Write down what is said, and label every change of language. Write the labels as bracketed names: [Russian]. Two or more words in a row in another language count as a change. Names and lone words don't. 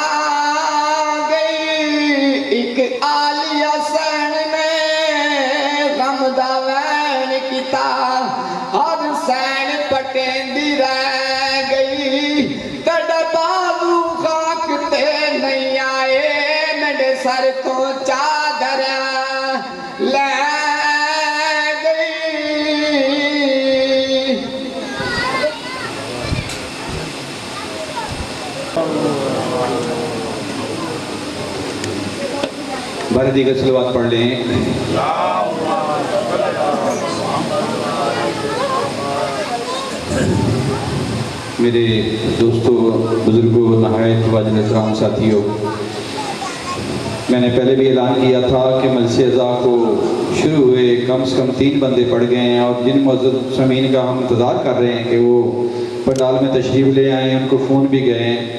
[Punjabi] گئی اک عالیہ سین نے غم دا وین کیتا ہر سین پٹیندی رہ گئی تڑ بابو خاک تے نہیں آئے میرے سر تو چادر لے گئی [Urdu] باری دیگر صلوات پڑھ لیں. میرے دوستوں بزرگوں نہایت واجب احترام ساتھیوں، میں نے پہلے بھی اعلان کیا تھا کہ مجلس عزا کو شروع ہوئے کم سے کم 3 بندے پڑ گئے ہیں اور جن معزز سامعین کا ہم انتظار کر رہے ہیں کہ وہ پنڈال میں تشریف لے آئیں، ان کو فون بھی گئے ہیں.